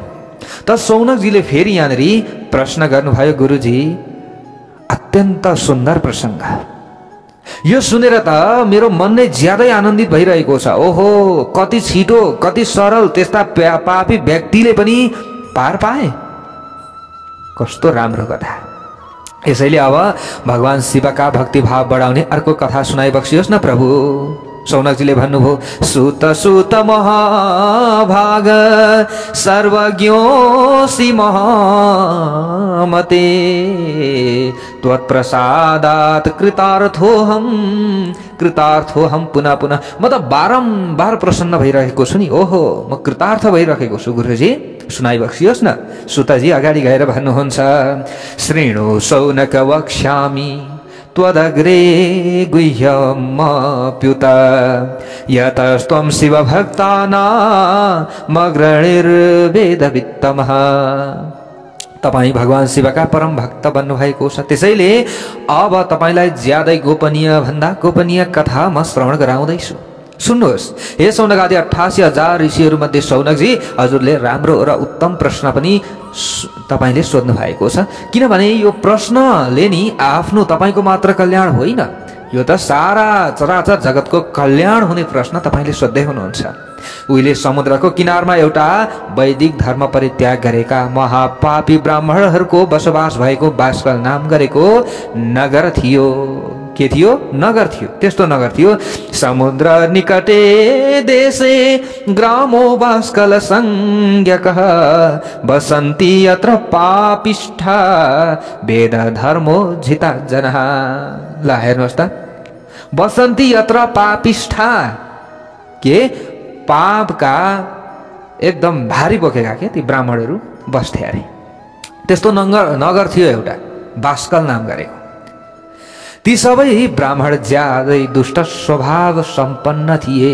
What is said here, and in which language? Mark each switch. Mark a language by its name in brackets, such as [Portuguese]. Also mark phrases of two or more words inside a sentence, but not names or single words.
[Nepali] त सौनकजीले फेरि यहाँनिर प्रश्न गर्नुभयो, गुरुजी अत्यन्त सुन्दर प्रसंग, यो सुनेर त मेरो मन नै ज्यादै आनन्दित भइरहेको छ। ओहो, कति छिटो, कति सरल त्यस्ता पापी व्यक्तिले पनि पार पाए। कस्तो राम्रो कथा। यसैले अब भगवान शिवका भक्तिभाव बढाउने अर्को कथा सुनाइबक्सियोस् न प्रभु। सौनकजीले भन्नुभयो, [Sanskrit] सुत सुत महाभाग सर्वज्ञोऽसि महामते त्वत्प्रसादात् कृतार्थोऽहम् पुनः पुनः। [Nepali] म त बारम्बार प्रसन्न भइरहेको छु नि। ओहो, म कृतार्थ भइरहेको छु गुरुजी, सुनाइबक्सियोस् न। सुतजी अगाडि गएर भन्नुहुन्छ, [Sanskrit] श्रीणु सौनक वक्ष्यामि त्वदग्रे गुह्यमप्युत यतस्त्वं शिवभक्तानामग्रणिर्वेदवित्तमः। [Nepali] तपाई भगवान शिवका परम भक्त बन्नुभएको छ, त्यसैले अब तपाईलाई ज्यादै गोपनीय भन्दा गोपनीय कथा म श्रवण गराउँदैछु। सुन्नुहोस्, हे सौनक आदि 88,000 ऋषिहरू मध्ये सौनकजी, हजुरले राम्रो र उत्तम प्रश्न पनि तपाईले सोध्नु भएको छ। किनभने यो प्रश्नले नि आफ्नो तपाईको मात्र कल्याण होइन, यो त सारा चराचर जगतको कल्याण हुने प्रश्न तपाईले सोध्दै हुनुहुन्छ। उहिले समुद्रको किनारमा एउटा वैदिक धर्म परित्याग गरेका महापापी ब्राह्मणहरूको बसोबास भएको बास्कल नाम गरेको नगर थियो। के थियो? नगर थियो। त्यस्तो नगर थियो, [Sanskrit] समुद्र निकटे देशे ग्रामो बास्कल संज्ञकः बसन्ति यत्र पापिष्ठा वेद धर्मो जिता जनः। [Nepali] ल हेर्नुहोस् त, [Sanskrit] बसन्ति यत्र पापिष्ठा, [Nepali] के पापका एकदम भारी बोकेका के ती ब्राह्मणहरू बस्थे अरे। त्यस्तो नगर थियो एउटा, बास्कल नाम गरेको। ती सबै ब्राह्मण ज्यादै दुष्ट स्वभाव सम्पन्न थिए।